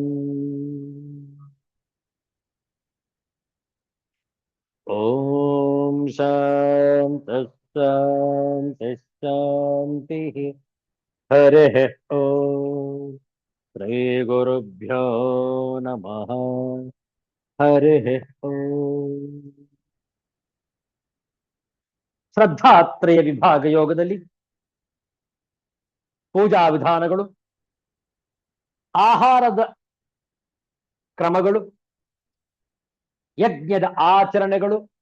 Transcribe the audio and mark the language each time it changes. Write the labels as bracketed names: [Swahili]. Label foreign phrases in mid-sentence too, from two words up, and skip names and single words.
[Sanskrit] ॐ शान्तिः शान्तिः शान्तिः। हरिः ॐ श्रीगुरुभ्यो नमः। हरिः ॐ। [Kannada] ಶ್ರದ್ಧಾತ್ರಯ ವಿಭಾಗ ಯೋಗದಲ್ಲಿ ಪೂಜಾ ವಿಧಾನಗಳು, ಆಹಾರದ ಕ್ರಮಗಳು, ಯಜ್ಞದ ಆಚರಣೆಗಳು,